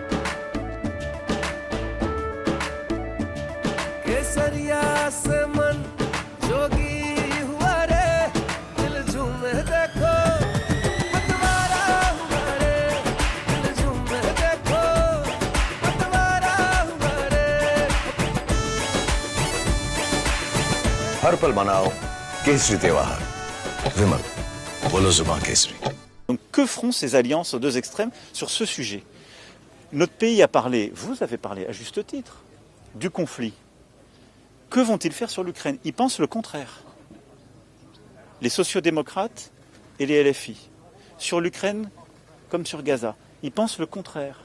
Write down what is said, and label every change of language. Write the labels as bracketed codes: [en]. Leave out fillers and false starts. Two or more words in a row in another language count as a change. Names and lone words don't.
[hi] केसरिया से मन जोगी हुआ रे, दिल झूमे देखो पतवारा हुआ रे, दिल झूमे देखो पतवारा हुआ रे. हर पल मनाओ केसरी त्योहार. विमल, बोलो जुबान केसरी. [fr] Donc que feront ces alliances aux deux extrêmes sur ce sujet? Notre pays a parlé, vous avez parlé à juste titre, du conflit. Que vont-ils faire sur l'Ukraine? Ils pensent le contraire. Les sociodémocrates et les LFI. Sur l'Ukraine comme sur Gaza, ils pensent le contraire.